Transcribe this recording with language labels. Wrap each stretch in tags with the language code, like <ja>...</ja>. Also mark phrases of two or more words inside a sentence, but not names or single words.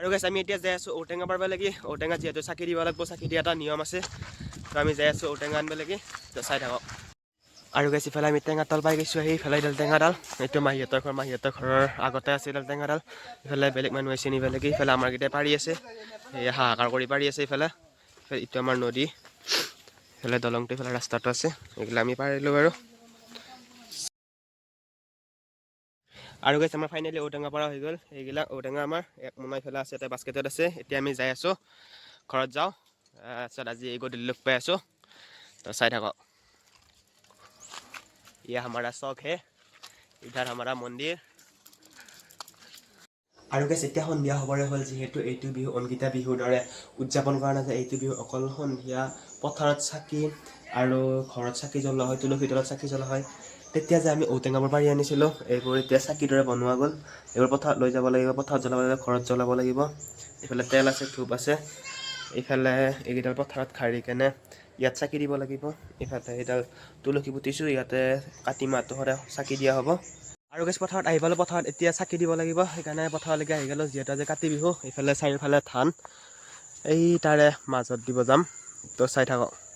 <as>গাইছ আমি এতিয়া যাই আছোঁ ঔটেঙা পাৰব লাগি ঔটেঙা যিহেতু চাকি দিব লাগিব চাকি দিয়া এটা নিয়ম আছে তো আমি যাই আছোঁ ঔটেঙা আনিব লাগি তো চাই থাকক আৰু গাইছ ইফালে আমি টেঙাডাল পাই গৈছোঁ সেইফালে এইডাল টেঙাডাল এইটো মাহীহঁতৰ ঘৰৰ আগতে আছে এইডাল টেঙাডাল ইফালে বেলেগ মানুহ আহিছে নিব লাগি ইফালে আমাৰ কেইটাই পাৰি আছে এই হাহাকাৰ কৰি পাৰি আছে ইফালে এইটো আমাৰ নদী ইফালে দলংটো ইফালে ৰাস্তাটো আছে এইগিলা আমি পাৰিলোঁ বাৰু আৰু গাইছ আমাৰ ফাইনেলি ঔটেঙা পৰা হৈ গ'ল এইগিলা ঔটেঙা আমাৰ এক মোনা ইফালে আছে এটা বাস্কেটত আছে এতিয়া আমি যাই আছোঁ ঘৰত যাওঁ তাৰপিছত আজি এই গধূলি লগ পাই আছোঁ তো চাই থাকক</as> <hi>ये हमारा शौक है इधर हमारा मन्दिर</hi> <as>আৰু গাইছ এতিয়া সন্ধিয়া হ'বৰে হ'ল যিহেতু এইটো বিহু অংকিতা বিহুৰ দৰে উদযাপন কৰা নাযায় এইটো বিহু অকল সন্ধিয়া পথাৰত চাকি আৰু ঘৰত চাকি জ্বলোৱা হয় তুলসী তলত চাকি জ্বলোৱা হয় তেতিয়া যে আমি ঔটেঙাবোৰ পাৰি আনিছিলোঁ এইবোৰ এতিয়া চাকিৰ দৰে বনোৱা গ'ল এইবোৰ পথাৰত লৈ যাব লাগিব পথাৰত জ্বলাব লাগিব ঘৰত জ্বলাব লাগিব এইফালে তেল আছে ধূপ আছে এইফালে এইকেইডাল পথাৰত খাৰি কেনে ইয়াত চাকি দিব লাগিব ইফালে এইডাল তুলসী পুতিছোঁ ইয়াতে কাতি মাহটো সদায় চাকি দিয়া হ'ব আৰু গাইছ পথাৰত আহি পালোঁ পথাৰত এতিয়া চাকি দিব লাগিব সেইকাৰণে পথাৰলৈকে আহি গ'লোঁ যিহেতু আজি কাতি বিহু এইফালে চাৰিওফালে ধান এই তাৰে মাজত দিব যাম তো চাই থাকক</as>